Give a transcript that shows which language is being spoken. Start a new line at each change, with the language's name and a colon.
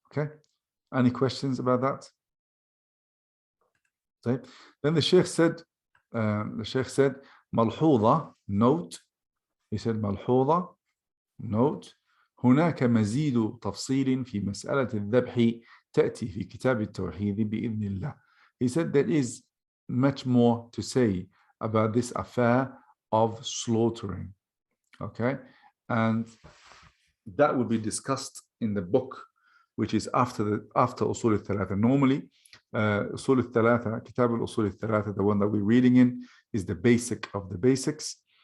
English: Okay, any questions about that? Okay. Then the Sheikh said ملحوظة, note. He said ملحوظة, note.
Arabic: هناك مزيد تفصيل في مسألة الذبح تأتي في كتاب التوحيد بإذن الله.
English: He said there is much more to say about this affair of slaughtering. Okay, and that will be discussed in the book, which is after Usul al-Thalatha. Normally, Usul al-Thalatha, Kitab al-Usul al-Thalatha, the one that we're reading in, is the basic of the basics.